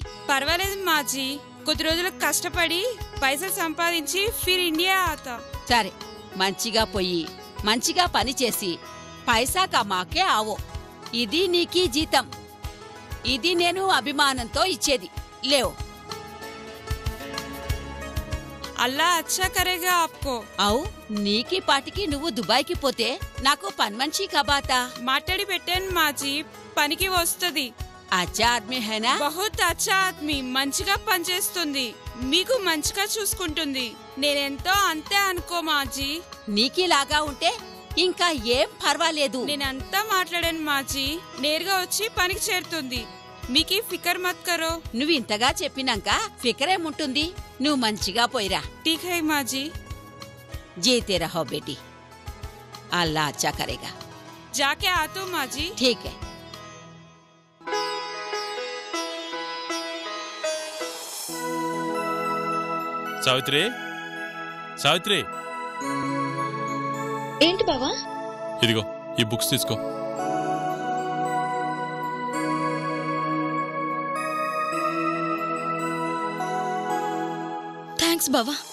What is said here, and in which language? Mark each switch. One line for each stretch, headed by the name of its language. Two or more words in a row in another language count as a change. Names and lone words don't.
Telugu: పర్వాలేదు మాజీ, కొద్ది రోజులకు కష్టపడి పైసలు సంపాదించి
Urdu: پھر انڈیا آتا.
Telugu: సరే, మంచిగా పోయి మంచిగా పని చేసి
Urdu: پیسہ کماکے آؤ.
Telugu: ఇది నీకీ జీతం. ఇది నేను అభిమానంతో ఇచ్చేది. లేవు.
Urdu: اللہ اچھا کرےگا آپکو.
Telugu: అవు, నీకీ పాటికి నువ్వు దుబాయ్కి పోతే నాకు పన్మన్షి కబాతా? మాట్లాడి పెట్టాను మాజీ, పనికి వస్తుంది.
Urdu: اچھا آدمی ہے نا? بہت اچھا آدمی.
Telugu: మంచిగా పనిచేస్తుంది, మీకు మంచిగా చూసుకుంటుంది. నేనెంతో అంతే అనుకో మాజీ. నీకీలాగా ఉంటే ఇంకా ఏం పర్వాలేదు. నేనంతా మాట్లాడాను మాజీ, నేరుగా వచ్చి పనికి చేరుతుంది.
Urdu: میکی فکر مت کرو.
Telugu: నువ్వు ఇంతగా చెప్పినాక ఫికరేముంటుంది. నువ్వు మంచిగా పోయిరా.
Urdu: ٹھیک ہے ماجی. جیتے رہو بیٹی، اللہ اچھا کرےگا. جاکے آتو ماجی. ٹھیک ہے.
Telugu: సావిత్రి, సావిత్రి, ఏంటి బావా? ఇదిగో ఈ బుక్స్ తీసుకో. థ్యాంక్స్ బావా.